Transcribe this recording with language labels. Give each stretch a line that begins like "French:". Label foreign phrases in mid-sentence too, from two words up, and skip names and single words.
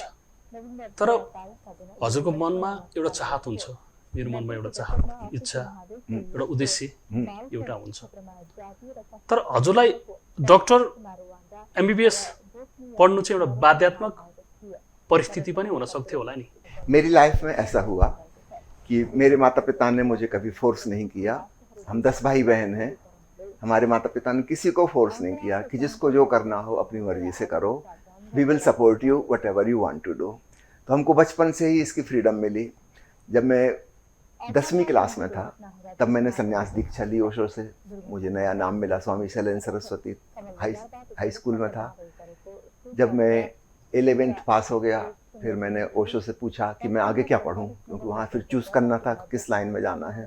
Nepali: तर हजुरको मनमा एउटा चाहत हुन्छ, मेरो मनमा एउटा चाहत, इच्छा, एउटा उद्देश्य एउटा हुन्छ। तर हजुरलाई डक्टर एमबीबीएस पढ्नु चाहिँ एउटा बाध्यात्मक परिस्थिति पनि हुन सक्थ्यो होला नि।
Hindi: मेरी लाइफ में ऐसा हुआ कि मेरे माता पिता ने मुझे कभी फोर्स नहीं किया। हम 10 भाई बहन हैं, हमारे माता पिता ने किसी को फोर्स नहीं किया कि जिसको जो करना हो अपनी मर्जी से करो,
English: we will support you whatever you want to do.
Hindi: तो हमको बचपन से ही इसकी फ्रीडम मिली। जब मैं 10वीं क्लास में था तब मैंने संन्यास दीक्षा ली ओशो से। मुझे नया नाम मिला, स्वामी शैलेंद्र सरस्वती। हाई स्कूल में था। जब मैं 11th पास हो गया फिर मैंने ओशो से पूछा कि मैं आगे क्या पढूं, क्योंकि वहाँ फिर चूज़ करना था किस लाइन में जाना है।